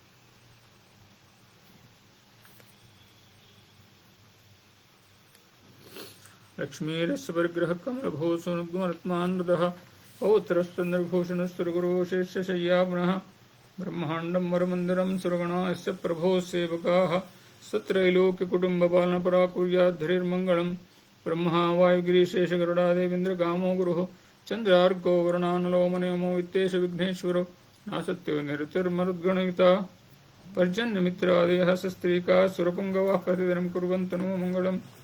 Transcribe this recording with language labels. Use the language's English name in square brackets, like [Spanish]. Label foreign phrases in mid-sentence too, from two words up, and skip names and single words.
[Sanskrit] ಲಕ್ಷ್ಮೀರಸ್ಯ ಪರಿಗ್ರಹ ಕಮಲಭೂಷಣತ್ಮಾನೃತಃ ಪೌತ್ರಶ್ಚಂದ್ರಭೂಷಣಸ್ತುರ್ಗುರೋ ಶೇಷಶಯ್ಯಾ ಪುನಃ ಬ್ರಹ್ಮಾಂಡಂ ವರಮಂದಿರಂ ಸುರಗಣಾಸ್ಯ ಪ್ರಭೋ ಸೇವಕಾಃ ಸತ್ರೈಲೋಕ್ಯಕುಟುಂಬಪಾಲನಪರಾಕುರ್ಯಾದ್ಧರಿರ್ಮಂಗಳಂ. ಬ್ರಹ್ಮ ವಾಯುಗಿರೀಶೇಷಗರುಡಾದೇವೇಂದ್ರಗಾಮೋ ಗುರುಃ ಚಂದ್ರಾರ್ಕೋ ವರುಣಾನಲೋ ಮನೋಮೋ ವಿತ್ತೇಶ ವಿಘ್ನೇಶ್ವರೋ ನಾಸತ್ಯೋ ನಿರುತಿರ್ಮರುದ್ಗಣಯುತಾ ಪರ್ಜನ್ಯಮಿತ್ರಾದಯಃ ಸಸ್ತ್ರೀಕಾ ಸುರಪುಂಗವಾಃ ಪ್ರತಿದಿನಂ ಕುರ್ವಂತು ನೋ ಮಂಗಳಂ.